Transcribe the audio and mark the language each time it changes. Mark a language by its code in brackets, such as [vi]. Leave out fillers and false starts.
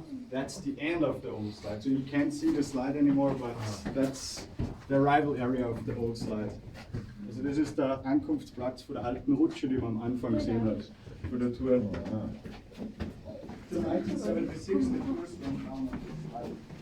[en] That's the end of the old slide. So you can't see the slide anymore, but that's the arrival area of the old slide. [de] Also das ist der Ankunftsplatz von der alten Rutsche, die man am Anfang gesehen hat, von der Tour. [en] So 1976, the first one found on the slide.